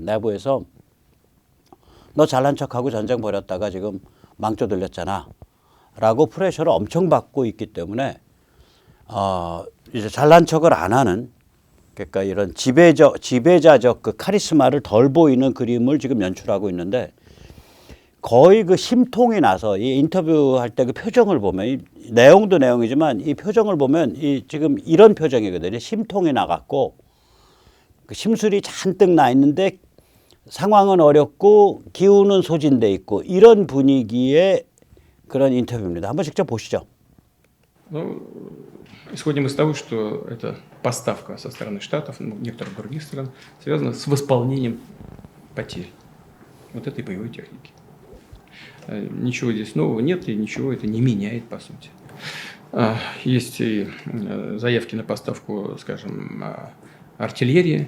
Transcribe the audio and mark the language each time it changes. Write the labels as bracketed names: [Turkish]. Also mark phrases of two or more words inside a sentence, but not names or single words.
[Korean] 내부에서 너 잘난 척하고 전쟁 벌였다가 지금 망조 들렸잖아 라고 프레셔를 엄청 받고 있기 때문에 이제 잘난 척을 안 하는, 그러니까 이런 지배자적 그 카리스마를 덜 보이는 그림을 지금 연출하고 있는데 거의 그 심통이 나서 이 인터뷰할 때 그 표정을 보면 이 내용도 내용이지만 이 표정을 보면 지금 이런 표정이거든요. 심통이 나갖고 그 심술이 잔뜩 나 있는데 상황은 어렵고 기운은 소진돼 있고 이런 분위기의 그런 인터뷰입니다. 한번 직접 보시죠. [Russian] Исходим из того, что эта поставка со стороны Штатов, некоторых других стран, связана с восполнением потерь вот этой боевой техники. Ничего здесь нового нет, и ничего это не меняет, по сути. Есть и заявки на поставку, скажем, артиллерии.